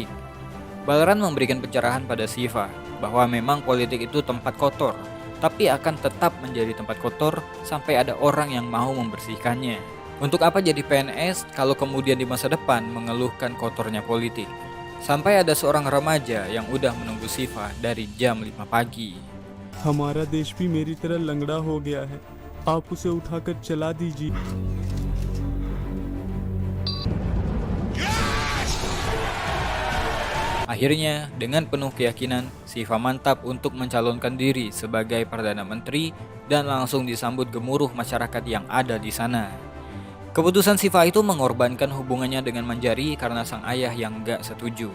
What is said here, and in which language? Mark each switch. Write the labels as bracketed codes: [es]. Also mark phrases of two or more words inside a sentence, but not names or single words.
[id] Balran memberikan pencerahan pada Siva bahwa memang politik itu tempat kotor, tapi akan tetap menjadi tempat kotor sampai ada orang yang mau membersihkannya. Untuk apa jadi PNS kalau kemudian di masa depan mengeluhkan kotornya politik? Sampai ada seorang remaja yang udah menunggu Siva dari jam 5 pagi. [hi] हमारा देश भी मेरी तरह लंगड़ा हो गया है आप उसे उठाकर चला दीजिए [id] Akhirnya, dengan penuh keyakinan, Siva mantap untuk mencalonkan diri sebagai Perdana Menteri dan langsung disambut gemuruh masyarakat yang ada di sana. Keputusan Siva itu mengorbankan hubungannya dengan Manjari karena sang ayah yang gak setuju.